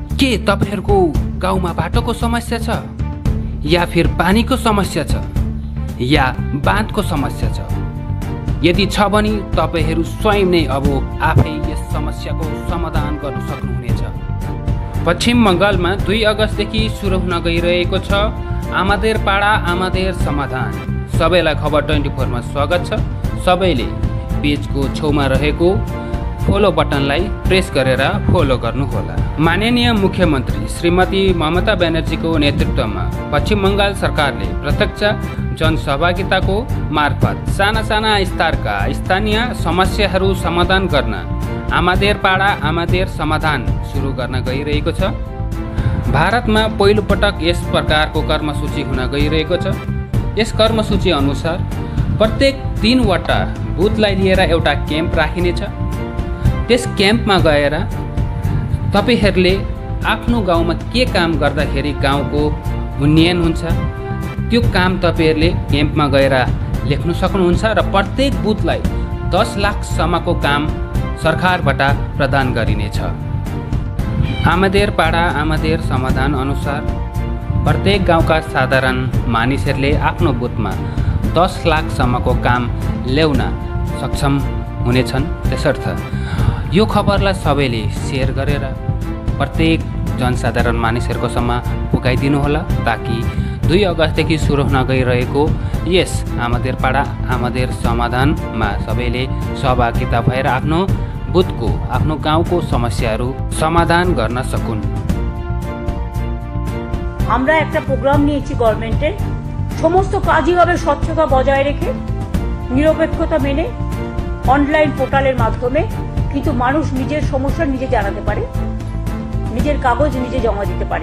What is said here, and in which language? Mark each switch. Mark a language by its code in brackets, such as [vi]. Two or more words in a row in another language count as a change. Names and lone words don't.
[ne] तपाईहरुको गाउँमा बाटोको समस्या छ [hi] या फिर [ne] पानीको समस्या छ या बाँधको समस्या छ? यदि छ भने तपाईहरु स्वयं नै अब आफै यस समस्याको समाधान गर्न सक्नुहुनेछ। पश्चिम बंगालमा 2 अगस्तदेखि सुरु हुन गइरहेको छ आमादेर पाडा आमादेर समाधान। सबैलाई खबर 24 मा स्वागत छ। सबैले पेजको छेउमा रहेको फलो बटनलाई प्रेस गरेर फलो गर्नुहोला। माननीय मुख्यमन्त्री श्रीमती ममता ब्यानर्जीको नेतृत्वमा पश्चिम बंगाल सरकारले प्रत्यक्ष जनसहभागिताको मार्फत साना साना स्तरका स्थानीय समस्याहरू समाधान गर्न आमादेर पाडा आमादेर समाधान सुरु गर्न गइरहेको छ। भारतमा पहिलो पटक यस प्रकारको कर्मसूची हुन गइरहेको छ। यस कर्मसूची अनुसार प्रत्येक 3 वटा बुथलाई लिएर एउटा क्याम्प राखिनेछ। त्यस क्याम्पमा गएर तपाईहरुले आफ्नो गाउँमा के काम गर्दाखेरि गाउँको उन्नयन हुन्छ त्यो काम तपाईहरुले क्याम्पमा गएर लेख्न सक्नुहुन्छ र प्रत्येक बुथलाई 10 लाख सम्मको काम सरकारबाट प्रदान गरिनेछ। आमादेर पाडा आमादेर समाधान अनुसार प्रत्येक गाउँका साधारण मानिसहरूले आफ्नो बुथमा 10 लाख सम्मको काम ल्याउन सक्षम हुनेछन्। त्यसर्थ यो खबरलाई सबैले शेयर गरेर प्रत्येक जनसाधारण मानिसहरूको सम्म पुगाइदिनु होला ताकि 2 अगस्तदेखि सुरु हुन गइरहेको यस आमादेर पाडा आमादेर समाधानमा सबैले सहभागिता भएर आफ्नो बुथको आफ्नो गाउँको समस्याहरू समाधान गर्न सकुन्। [bn] আমরা একটা প্রোগ্রাম নিয়েছি গভর্নমেন্টের, সমস্ত কাজই হবে স্বচ্ছতা বজায় রেখে নিরপেক্ষতা মেনে অনলাইন পোর্টালের মাধ্যমে, কিন্তু মানুষ নিজের সমস্যা নিজে জানাতে পারে, নিজের কাগজ নিজে জমা দিতে পারে।